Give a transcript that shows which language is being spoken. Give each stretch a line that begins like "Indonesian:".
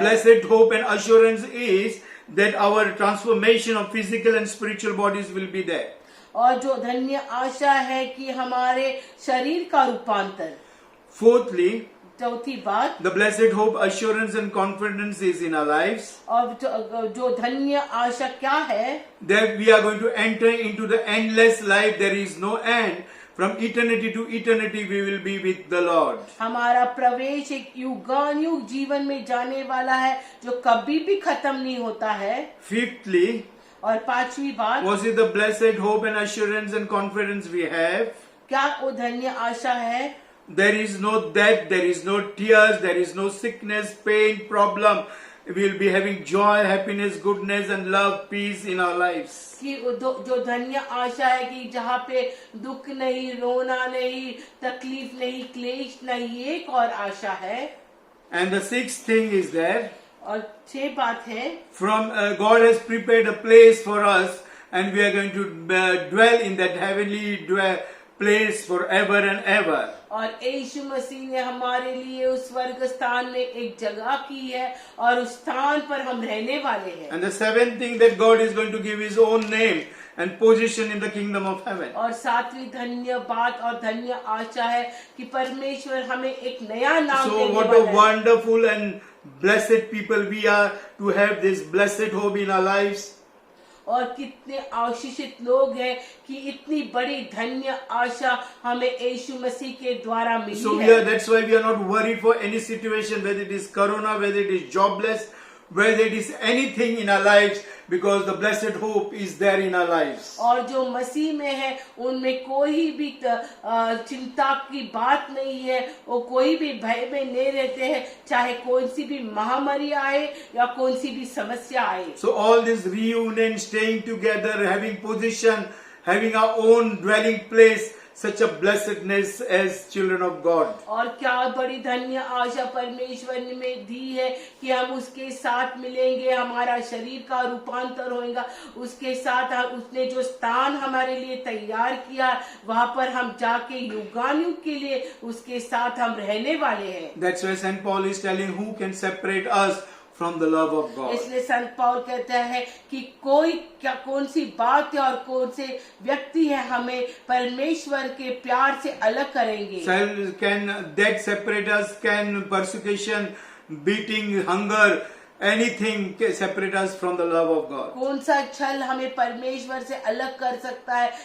English: blessed hope and assurance is that our transformation of physical and spiritual bodies will be there.
Hindi: और जो धन्य आशा है कि हमारे शरीर का रूपांतर.
English: Fourthly,
Hindi: चौथी बात,
English: the blessed hope, assurance and confidence is in our lives.
Hindi: और जो धन्य आशा क्या है?
English: That we are going to enter into the endless life. There is no end. From eternity to eternity we will be with the Lord.
Hindi: हमारा प्रवेश एक युगानुयुग जीवन में जाने वाला है जो कभी भी खत्म नहीं होता है.
English: Fifthly,
Hindi: और पांचवी बात,
English: was it the blessed hope and assurance and confidence we have?
Hindi: क्या वो धन्य आशा है?
English: There is no death, there is no tears, there is no sickness, pain, problem. We will be having joy, happiness, goodness and love, peace in our lives.
Hindi: कि जो धन्य आशा है कि जहाँ पे दुख नहीं, रोना नहीं, तकलीफ नहीं, क्लेश नहीं, एक और आशा है.
English: And the sixth thing is there,
Hindi: और छह बात है,
English: from God has prepared a place for us and we are going to dwell in that heavenly place forever and ever.
Hindi: और यीशु मसीह ने हमारे लिए उस स्वर्ग स्थान में एक जगह की है और उस स्थान पर हम रहने वाले हैं.
English: And the seventh thing, that God is going to give His own name and position in the kingdom of heaven.
Hindi: और सातवीं धन्य बात और धन्य आशा है कि परमेश्वर हमें एक नया नाम
English: So
Hindi: देने
English: what
Hindi: वाला
English: a
Hindi: है.
English: wonderful and blessed people we are to have this blessed hope in our lives.
Hindi: और कितने आशीषित लोग हैं कि इतनी बड़ी धन्य आशा हमें यीशु मसीह के द्वारा मिली
English: So
Hindi: है.
English: that's why we are not worried for any situation, whether it is corona, whether it is jobless, whether it is anything in our lives, because the blessed hope is there in our lives.
Hindi: और जो मसीह में है उनमें कोई भी चिंता की बात नहीं है. वो कोई भी भय में नहीं रहते हैं, चाहे कौन सी भी महामारी आए या कौन सी भी समस्या आए.
English: So all this reunion, staying together, having position, having our own dwelling place, such a blessedness as children of God.
Hindi: और क्या बड़ी धन्य आशा परमेश्वर ने में दी है कि हम उसके साथ मिलेंगे, हमारा शरीर का रूपांतर होगा, उसके साथ उसने जो स्थान हमारे लिए तैयार किया वहां पर हम जाके युगानुयुग के लिए उसके साथ हम रहने वाले हैं.
English: That's why St. Paul is telling, who can separate us from the love of God?
Hindi: इसलिए संत पौल कहता है कि कौन सी बात है और कौन से व्यक्ति है हमें परमेश्वर के प्यार से अलग करेंगे.
English: Can that separate us? Can persecution, beating, hunger, anything can separate us from the love of God?
Hindi: कौन सा छल हमें परमेश्वर से अलग कर सकता है?